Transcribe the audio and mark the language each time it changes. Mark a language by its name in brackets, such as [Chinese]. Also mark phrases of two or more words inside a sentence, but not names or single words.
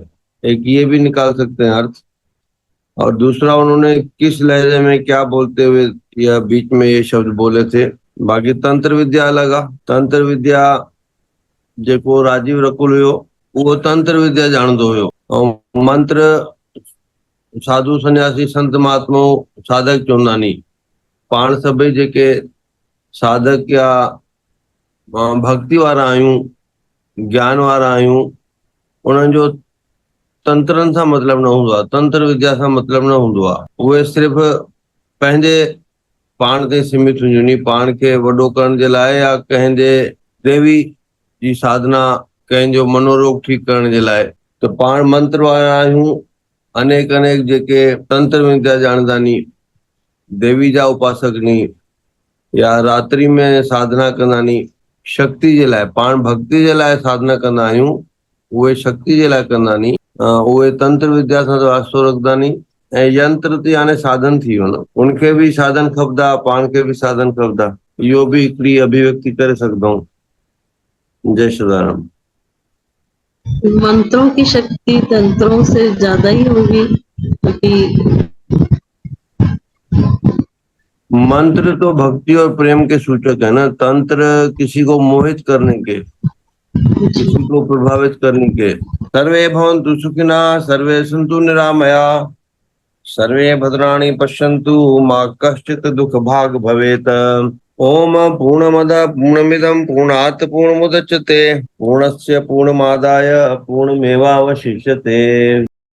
[Hindi] एक ये भी निकाल सकते हैं अर्थ। और दूसरा, उन्होंने किस लहजे में क्या बोलते हुए या बीच में ये शब्द बोले थे। [Sindhi] बाकी तंत्र विद्या लगा, तंत्र विद्या जेको राजीव रकुल हुयो वो तंत्र विद्या जाणदो हुयो। और मंत्र साधु सन्यासी संत महात्मा साधक चवंदानी, पाण सभई जेके साधक या भक्ति वारा आहियूं, ज्ञान वारा आहियूं, उन्हनि जो तंत्रनि सां मतिलबु न हूंदो आहे, तंत्र विद्या सां मतिलबु न हूंदो आहे। उहे सिर्फ़ु पंहिंजे पाण ते सीमित हुजनि, नी पाण खे वॾो करण जे लाइ या कंहिंजे देवी जी साधना, कंहिंजो मनोरोग ठीकु करण जे लाइ। त पाण मंत्र वारा आहियूं, अनेक जेके तंत्र विद्या ॼाणंदानी, देवी जा उपासकनी, या रात्रि में साधना कंदानी, शक्ति जे लाइ, पाण भक्ति जे लाइ साधना कंदा आहियूं, उहे शक्ति जे लाइ कंदानी, उहे तंत्र विद्या सां वास्तो रखंदानी। ऐं यंत्र ते हाणे साधन थी वियो न, उनखे बि साधन खपंदा, पाण खे बि साधन खपंदा। इहो बि हिकिड़ी अभिव्यक्ति करे सघंदा आहियूं। [Hindi] जय श्रीराम। मंत्रों की शक्ति तंत्रों से ज्यादा ही होगी, क्योंकि मंत्र तो भक्ति और प्रेम के सूचक है ना, तंत्र किसी को मोहित करने के, किसी को प्रभावित करने के। [Sanskrit] सर्वे भवन्तु सुखिनः, सर्वे सन्तु निरामया, सर्वे भद्राणि पश्यन्तु, मा कश्चित् दुःख भाग् भवेत्। ओम पूर्णमदः पूर्णमिदं पूर्णात् पूर्णमुदच्यते, पूर्णस्य पूर्णमादाय पूर्णमेवावशिष्यते।